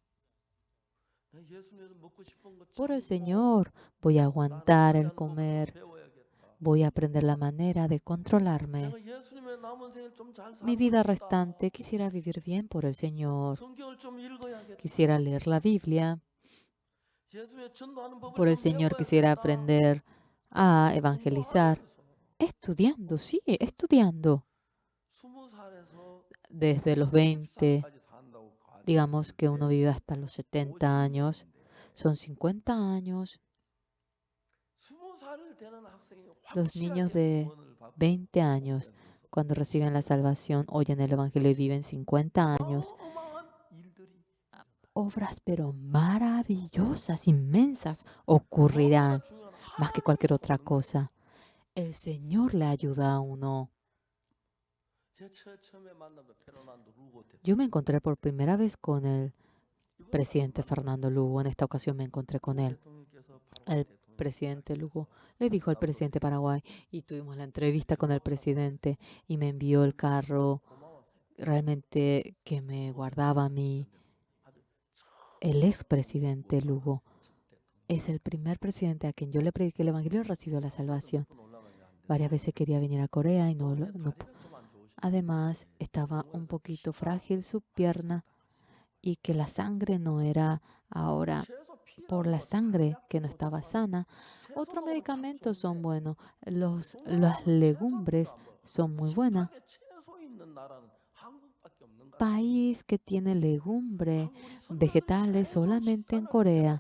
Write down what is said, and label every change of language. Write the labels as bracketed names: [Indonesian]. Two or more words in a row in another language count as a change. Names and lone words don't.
[Spanish] Por el Señor, voy a aguantar el comer. Voy a aprender la manera de controlarme. Mi vida restante quisiera vivir bien por el Señor. Quisiera leer la Biblia. [Korean] 예수의 전도하는 법을 [Spanish] por el [Korean] 좀 [Spanish] Señor, [Korean] 배워야 [Spanish] quisiera [Korean] 된다. [Spanish] aprender a evangelizar. [Korean] 공부하면서 [Spanish] Estudiando, sí, estudiando. [Korean] 20살에서 [Spanish] Desde los 20, [Korean] 70살까지 산다고 [Spanish] digamos [Korean] 가정했을 [Spanish] que uno [Korean] 때 [Spanish] vive hasta los 70 años, [Korean] 50년인데 [Spanish] son 50 años. [Korean] 20살 되는 학생이 [Spanish] Los niños [Korean] 확실하게 [Spanish] de [Korean] 구원을 받고 [Spanish] 20 años, [Korean] 복음에 대해서 [Spanish] cuando reciben la [Korean] 10년 [Spanish] salvación, oyen el Evangelio y viven 50 años. [Korean] 어마어마한 일들이 [Spanish] Obras pero maravillosas, inmensas, [Korean] 무엇보다 [Spanish] ocurrirán [Korean] 중요한 [Spanish] más que [Korean] 하나님이 [Spanish] cualquier otra [Korean] 돕는 거예요. [Spanish] cosa. El Señor le ayuda a uno. [Korean] 제 처음에 만나던 페르난도 루고 [Spanish] Yo me [Korean] 대통령 [Spanish] encontré por primera vez con el [Korean] 이번에 [Spanish] presidente [Korean] 만났는데 [Spanish] Fernando Lugo. En esta ocasión me encontré con [Korean] 루고 [Spanish] él. [Korean] 대통령께서 파라과이 [Spanish] El [Korean] 대통령께 [Spanish] presidente Lugo [Korean] 이야기해서 [Spanish] le dijo al presidente Paraguay y tuvimos la entrevista con el presidente y me envió el carro [Korean] 고마웠어요. [Spanish] realmente que me [Korean] 루고 [Spanish] guardaba a [Korean] 대통령이 [Spanish] mí. [Korean] 전에 아주 [Spanish] El expresidente [Korean] 처음 [Spanish] Lugo [Korean] 첫 대통령. [Spanish] es el primer presidente a quien yo le prediqué el Evangelio y recibió la salvación. [Korean] 몇번 올라가냐 하는데 [Spanish] Varias veces quería venir a Corea y [Korean] 또 [Spanish] no, [Korean] 이제 [Spanish] no. [Korean] 다리가 좀안 좋으시고 [Spanish] Además, estaba un poquito frágil su pierna y que la sangre no era ahora por la sangre que no estaba sana. Otros medicamentos son buenos. Las legumbres son muy buenas. País que tiene legumbre, vegetales solamente en Corea.